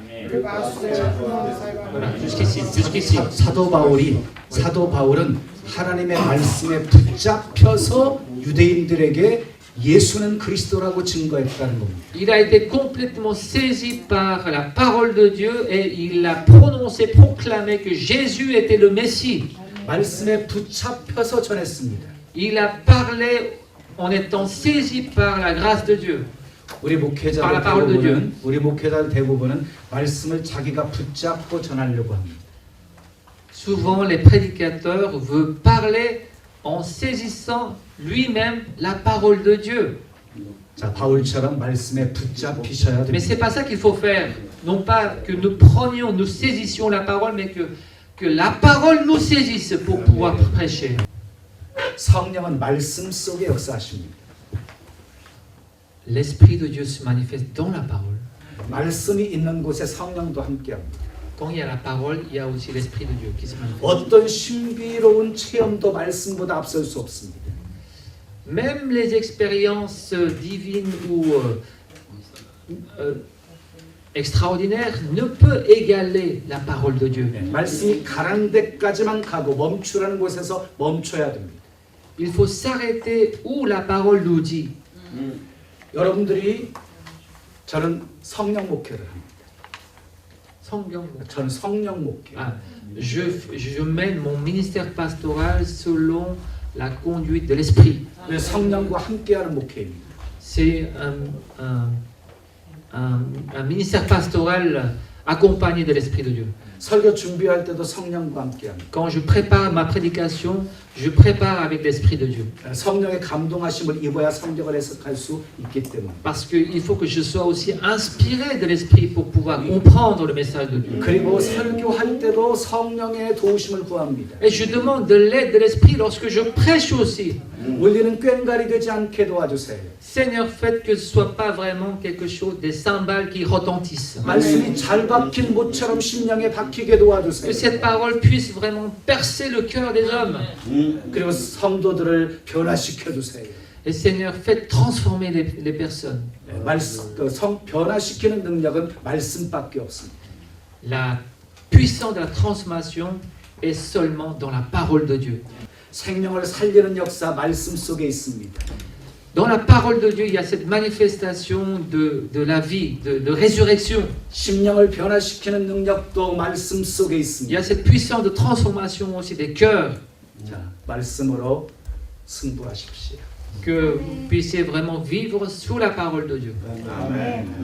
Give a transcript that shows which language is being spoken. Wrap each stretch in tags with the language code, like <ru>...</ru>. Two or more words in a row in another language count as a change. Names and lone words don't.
<fr>Voilà, jusqu'ici.</fr> <ko>사도 바울은 하나님의 말씀에 붙잡혀서 유대인들에게 예수는 그리스도라고 증거했다는 겁니다.</ko> <fr>Il a été complètement saisi par la parole de Dieu et il a prononcé, proclamé que Jésus était le Messie.</fr> <ko>말씀에 붙잡혀서 전했습니다.</ko> <fr>Il a parlé en étant saisi par la grâce de Dieu.</fr> <ko>우리</ko> <fr>Par la parole de Dieu.</fr> <ko>목회자들 대부분은 말씀을 자기가 붙잡고 전하려고 합니다.</ko> <fr>Souvent, les prédicateurs veulent parler en saisissant lui-même la parole de Dieu.</fr> <ko>자, 바울처럼 말씀에 붙잡히셔야</ko> <fr>Mais</fr> <ko>됩니다.</ko> <fr>c'est pas ça qu'il faut faire. Non pas que nous prenions, nous saisissions la parole, mais que la parole nous saisisse pour pouvoir prêcher.</fr> <ko>성령은 말씀 속에 역사하십니다.</ko> <fr>L'Esprit de Dieu se manifeste dans la parole.</fr> <ko>말씀이 있는 곳에 성령도 함께합니다.</ko> <fr>Quand il y a la parole, il y a aussi l'Esprit de Dieu qui se manifeste.</fr> <ko>어떤 신비로운 체험도 말씀보다 앞설 수 없습니다.</ko> <fr>Même les expériences divines ou extraordinaires ne peuvent égaler la parole de Dieu.</fr> <ko>말씀이 가라는 데까지만 가고 멈추라는 곳에서 멈춰야 됩니다.</ko> <fr>Il faut s'arrêter où la parole nous dit.</fr> <ko>여러분들이 저는 성령 목회를 합니다. 저는 성령 목회.</ko> <fr>Ah, je mène mon ministère pastoral selon la conduite de l'Esprit.</fr> <ko>성령과 함께하는 목회입니다.</ko> <fr>C'est un ministère pastoral accompagné de l'Esprit de Dieu.</fr> <ko>설교 준비할 때도 성령과 함께합니다.</ko> <fr>Quand je prépare ma prédication, je prépare avec l'Esprit de Dieu.</fr> <ko>성령의 감동하심을 입어야 성경을 해석할 수 있기 때문에.</ko> <fr>Parce qu'il faut que je sois aussi inspiré de l'Esprit pour pouvoir comprendre le message de Dieu.</fr> <ko>그리고 설교할 때도 성령의 도우심을 구합니다.</ko> <fr>Et je demande de l'aide de l'Esprit lorsque je prêche aussi.</fr> <ko>울리는 꽹과리 되지 않게 도와주세요.</ko> <fr>Seigneur, faites que ce ne soit pas vraiment quelque chose, des cymbales qui retentissent.</fr> <ko>말씀이 잘 박힌 못처럼 심령에 박히게 도와주세요.</ko> <fr>Que cette parole puisse vraiment percer le cœur des hommes.</fr> <ko>그리고 성도들을 변화시켜 주세요.</ko> <fr>Et Seigneur, faites transformer les personnes.</fr> <ko>변화시키는 능력은 말씀밖에 없습니다.</ko> <fr>La puissance de la transformation est seulement dans la parole de Dieu.</fr> <ko>생명을 살리는 역사 말씀 속에 있습니다.</ko> <fr>Dans la parole de Dieu, il y a cette manifestation de la vie, de résurrection.</fr> <ko>심령을 변화시키는 능력도 말씀 속에</ko> <fr>Il y</fr> <ko>있습니다.</ko> <fr>a cette puissance de transformation aussi des cœurs.</fr> <ko>자, 말씀으로 승부하십시오.</ko> <fr>Que vous puissiez vraiment vivre sous la parole de Dieu.</fr> <ko>아멘.</ko>